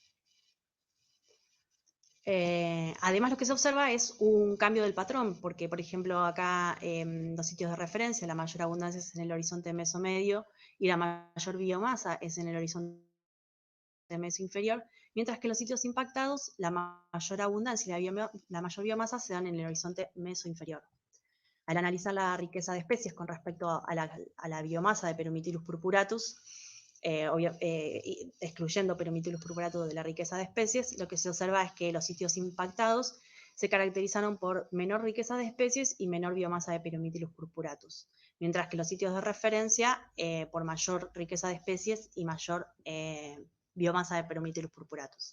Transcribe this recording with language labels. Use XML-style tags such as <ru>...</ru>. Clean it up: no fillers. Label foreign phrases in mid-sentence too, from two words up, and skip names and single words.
<es>Además, lo que se observa es un cambio del patrón, porque, por ejemplo, acá los sitios de referencia, la mayor abundancia es en el horizonte mesomedio y la mayor biomasa es en el horizonte mesoinferior, mientras que los sitios impactados, la mayor abundancia y la mayor biomasa se dan en el horizonte mesoinferior. Al analizar la riqueza de especies con respecto a la biomasa de Perumithilus purpuratus, excluyendo Peromitulus purpuratus de la riqueza de especies, lo que se observa es que los sitios impactados se caracterizaron por menor riqueza de especies y menor biomasa de Peromitulus purpuratus, mientras que los sitios de referencia por mayor riqueza de especies y mayor biomasa de Peromitulus purpuratus.</es>